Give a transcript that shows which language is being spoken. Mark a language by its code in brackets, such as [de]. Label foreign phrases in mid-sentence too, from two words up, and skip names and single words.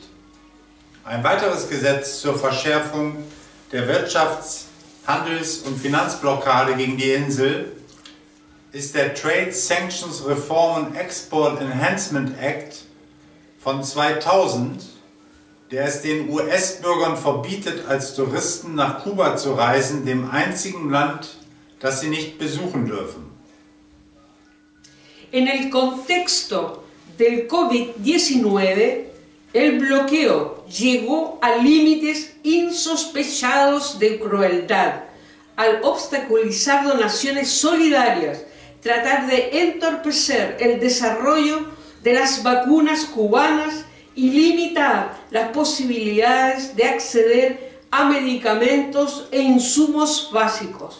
[de] Ein weiteres Gesetz zur Verschärfung der Wirtschafts-, Handels- und Finanzblockade gegen die Insel ist der Trade Sanctions Reform and Export Enhancement Act von 2000, der es den US-Bürgern verbietet, als Touristen nach Kuba zu reisen, dem einzigen Land, das sie nicht besuchen dürfen. [es] En el contexto del COVID-19, el bloqueo llegó a límites insospechados de crueldad, al obstaculizar donaciones solidarias, tratar de entorpecer el desarrollo de las vacunas cubanas y limitar las posibilidades de acceder a medicamentos e insumos básicos.